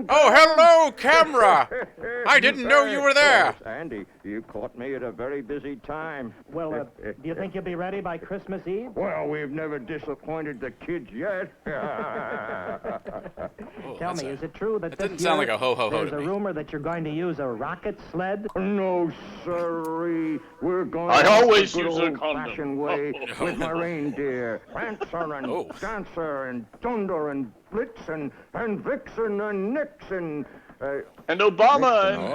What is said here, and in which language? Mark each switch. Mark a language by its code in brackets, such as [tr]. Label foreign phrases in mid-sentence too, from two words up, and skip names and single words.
[en] Oh, hello, camera. I didn't know you were there. Yes, Andy, you caught me at a very busy time. Well, do you think you'll be ready by Christmas Eve? Well, we've never disappointed the kids yet. Tell me, is it true that that this didn't sound year like a ho-ho-ho there's to a me. rumor that you're going to use a rocket sled? No, sirree. We're going I the always good use a condom. old-fashioned way with my reindeer. Prancer and Oh. Dancer and Dunder and Blitzen and Vixen and Nixon. And Obama and